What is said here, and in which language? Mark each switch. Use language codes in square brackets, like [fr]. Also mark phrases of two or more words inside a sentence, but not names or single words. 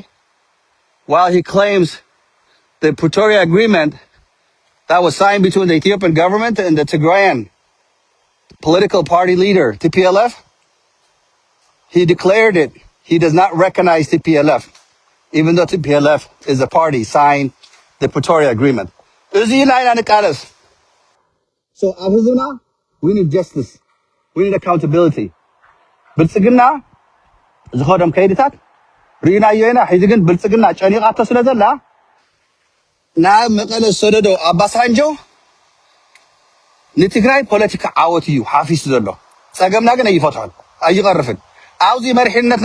[en] While he claims the Pretoria Agreement that was signed between the Ethiopian government and the Tigrayan political party leader, TPLF, he declared it. He does not recognize TPLF, even though TPLF is a party signed the Pretoria Agreement. So, we need justice. We need accountability. [ti] ብልጽግና ዝኸዶም ከይድታት ርኢናዮ ኢና ሕዚ ግን ብልጽግና ጨኒቓቶ ስለ ዘላ ናብ መቐለ ዝሰደዶ ኣባሳንጆ ንትግራይ ፖለቲካ ዓወት እዩ ሓፊሱ ዘሎ ፀገምና ግን ኣይፈትሖን ኣይቐርፍን ኣብዚ መሪሕነትና